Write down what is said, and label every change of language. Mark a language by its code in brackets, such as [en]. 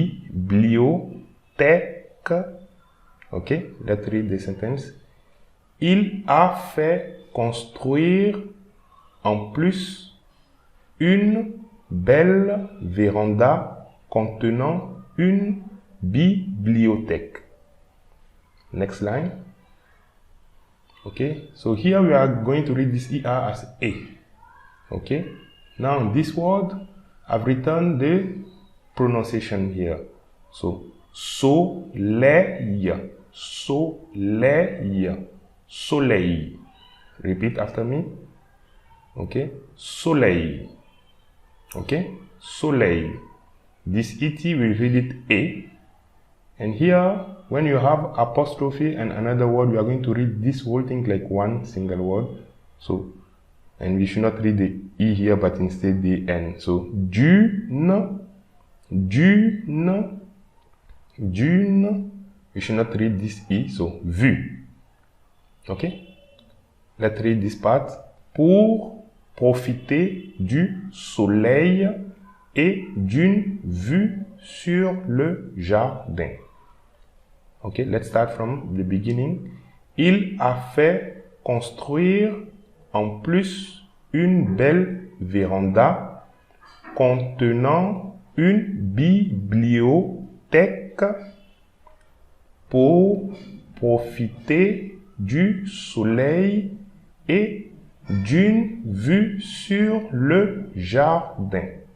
[en] bibliothèque. Ok, let's read the sentence. [fr] Il a fait construire en plus une belle véranda contenant une bibliothèque. [en] Next line. Okay, so here we are going to read this ER as A. Okay, now this word, I've written the pronunciation here. So, soleil, soleil, soleil. Repeat after me. Okay, soleil. Okay, soleil. This ET, we read it A. And here, when you have apostrophe and another word, we are going to read this whole thing like one single word. So, and we should not read the E here, but instead the N. So, dune, dune, dune. We should not read this E, so vue. Okay? Let's read this part. [fr] Pour profiter du soleil et d'une vue sur le jardin. [en] Okay, let's start from the beginning. [fr] Il a fait construire en plus une belle véranda contenant une bibliothèque pour profiter du soleil et d'une vue sur le jardin.